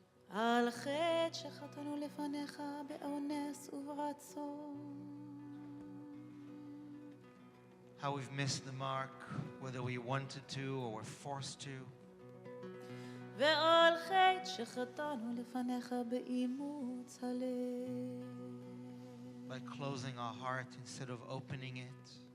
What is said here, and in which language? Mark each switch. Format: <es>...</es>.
<he>על חטא שחטאנו לפניך באונס וברצון.</he> <en>How we've missed the mark, whether we wanted to or were forced to.</en> <he>ועל חטא שחטאנו לפניך באימוץ הלב.</he> <en>By closing our heart instead of opening it.</en>